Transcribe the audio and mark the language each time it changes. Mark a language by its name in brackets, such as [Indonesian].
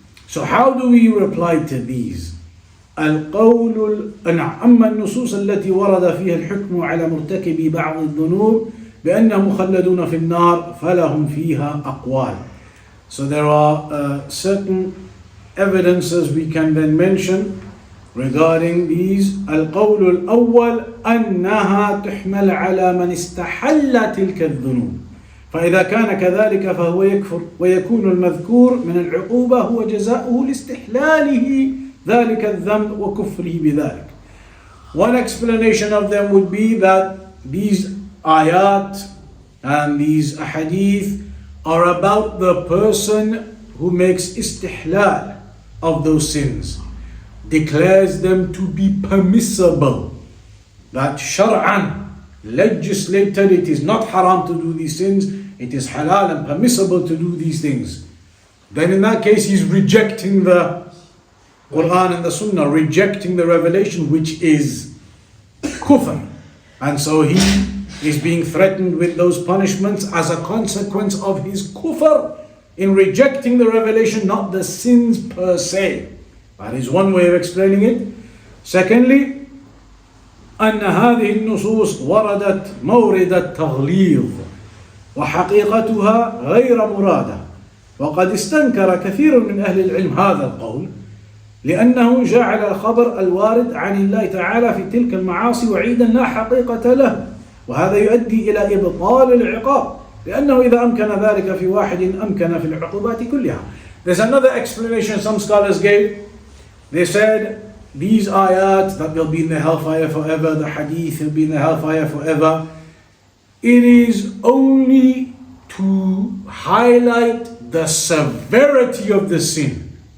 [English] So how do we reply to these? [Arabic] أما النصوص التي ورد فيها الحكم على مرتكبي بعض الذنوب بأنهم مخلدون في النار فلهم فيها أقوال. [English] So there are certain evidences we can then mention regarding these. [Arabic] القول الأول أنها تحمل على من استحل تلك الذنوب فإذا كان كذلك فهو يكفر ويكون المذكور من العقوبة هو جزاؤه لاستحلاله ذلك الذنب وكفره بذلك. [English] One explanation of them would be that these ayat and these ahadith are about the person who makes istihlal of those sins, declares them to be permissible, that shar'an, legislated, it is not haram to do these sins, it is halal and permissible to do these things. Then in that case he's rejecting the Quran and the Sunnah, rejecting the revelation, which is kufr. And so he is being threatened with those punishments as a consequence of his kufr in rejecting the revelation, not the sins per se. That is one way of explaining it. Secondly, [Arabic] أن هذه النصوص وردت مورد التغليظ وحقيقتها غير مرادة وقد استنكر كثير من أهل العلم هذا القول لأنه جعل الخبر الوارد عن الله تعالى في تلك المعاصي وعيدا لا حقيقة له وهذا يؤدي إلى إبطال العقاب لأنه إذا أمكن ذلك في واحد أمكن في العقوبات كلها. [English] There's another explanation some scholars gave. They said these ayat that they'll be in the hellfire forever, the hadith will be in the hellfire forever, it is only to highlight the severity of the sin.